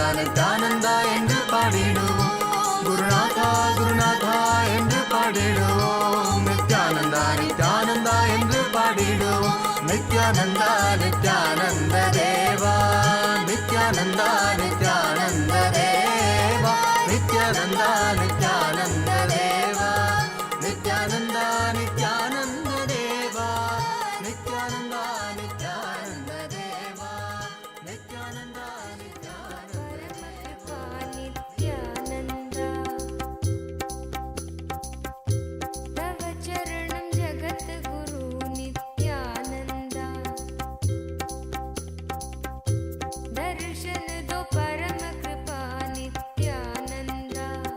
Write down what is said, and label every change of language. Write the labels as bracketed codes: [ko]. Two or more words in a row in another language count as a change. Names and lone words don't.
[ta] நித்யானந்தா என்று பாடிடுவோம் குருநாதா குருநாதா என்று பாடிடுவோம் நித்யானந்தா நித்யானந்தா என்று பாடிடுவோம் நித்யானந்தா நித்யானந்த தேவா நித்யானந்தா நித்யானந்த தேவா நித்யானந்தா நித்யானந்த தேவா நித்யானந்தா நித்யானந்த தேவா நித்யானந்தா நித்யானந்த தேவா நித்யானந்தா [sa] नित्यानंदा तव चरणं जगत गुरु नित्यानंदा [hi] दर्शन दो [sa] परम कृपा नित्यानंदा